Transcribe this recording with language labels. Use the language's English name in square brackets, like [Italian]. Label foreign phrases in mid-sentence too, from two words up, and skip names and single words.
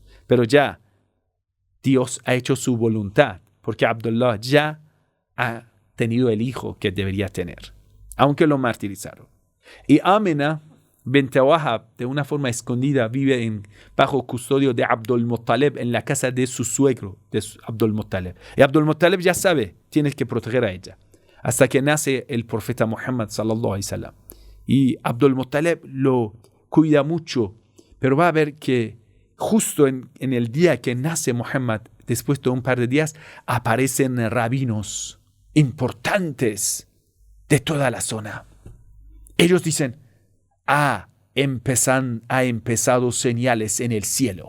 [Spanish] Pero ya Dios ha hecho su voluntad, porque Abdullah ya ha tenido el hijo que debería tener, aunque lo martirizaron. Y Amina bint Wahab, de una forma escondida, vive bajo custodio de Abdul Muttalib en la casa de su suegro, de Abdul Muttalib. Y Abdul Muttalib ya sabe, tienes que proteger a ella. Hasta que nace el profeta Muhammad [Arabic] صلى الله عليه وسلم. [Spanish] Y Abdul Muttalib lo cuida mucho, pero va a ver que justo en el día que nace Muhammad, después de un par de días, aparecen rabinos importantes de toda la zona. Ellos dicen, ha empezado señales en el cielo.